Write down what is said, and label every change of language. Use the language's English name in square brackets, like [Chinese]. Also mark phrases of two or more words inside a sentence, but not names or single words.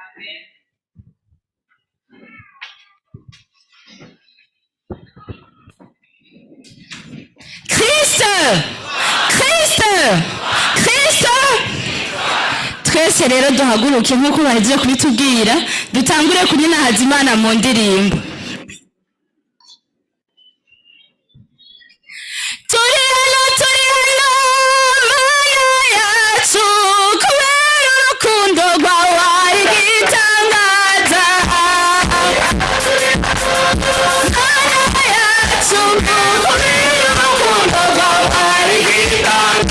[Rundi] Kristo, Kristo, Kristo. Twese rero duhaguruke nk'uko bahejeje kubitubwira, dutangure kuninahaza Imana mu ndirimbo. Turi hano, Mana yacu, kubera urukundo rwawe ari igitangaza. Mana yacu, kubera urukundo rwawe ari igitangaza.